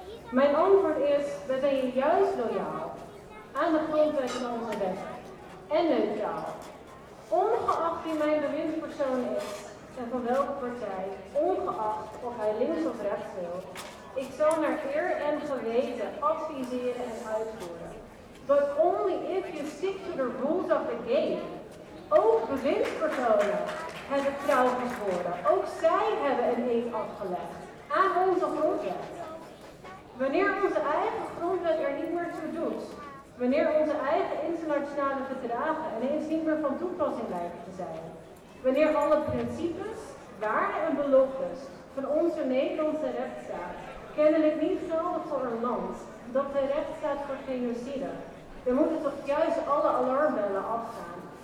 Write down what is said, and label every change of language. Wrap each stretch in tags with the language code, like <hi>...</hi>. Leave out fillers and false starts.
<nl>Mijn antwoord is, we zijn juist loyaal aan de grondwet van onze wet en neutraal. Ongeacht wie mijn bewindspersoon is en van welke partij, ongeacht of hij links of rechts wil, ik zal naar eer en geweten adviseren en uitvoeren.</nl> <en>But only if you stick to the rules of the game.</en> <nl>Ook bewindspersonen hebben trouw gezworen. Ook zij hebben een eed afgelegd aan onze grondwet. Wanneer onze eigen grondwet er niet meer toe doet, wanneer onze eigen internationale verdragen ineens niet meer van toepassing lijken te zijn, wanneer alle principes, waarden en beloftes van onze Nederlandse rechtsstaat kennelijk niet gelden voor een land dat de recht staat voor genocide, dan moeten toch juist alle alarmbellen afgaan.</nl>